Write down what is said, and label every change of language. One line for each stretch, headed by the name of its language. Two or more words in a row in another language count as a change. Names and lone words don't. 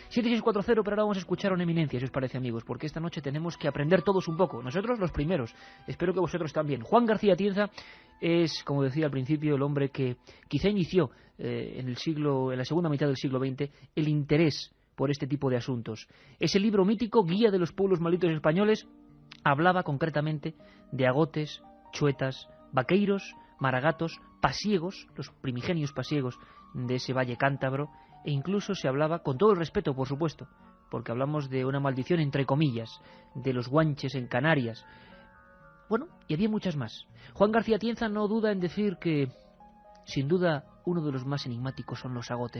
Spanish: 7640, pero ahora vamos a escuchar a una eminencia, si os parece, amigos, porque esta noche tenemos que aprender todos un poco, nosotros los primeros, espero que vosotros también. Juan García Tienza es, como decía al principio, el hombre que quizá inició en la segunda mitad del siglo XX el interés por este tipo de asuntos. Ese libro mítico, Guía de los pueblos malditos españoles, hablaba concretamente de agotes, chuetas, vaqueiros, maragatos, pasiegos, los primigenios pasiegos de ese valle cántabro, e incluso se hablaba, con todo el respeto por supuesto, porque hablamos de una maldición entre comillas, de los guanches en Canarias. Bueno, y había muchas más. Juan García Tienza no duda en decir que, sin duda, uno de los más enigmáticos son los agotes.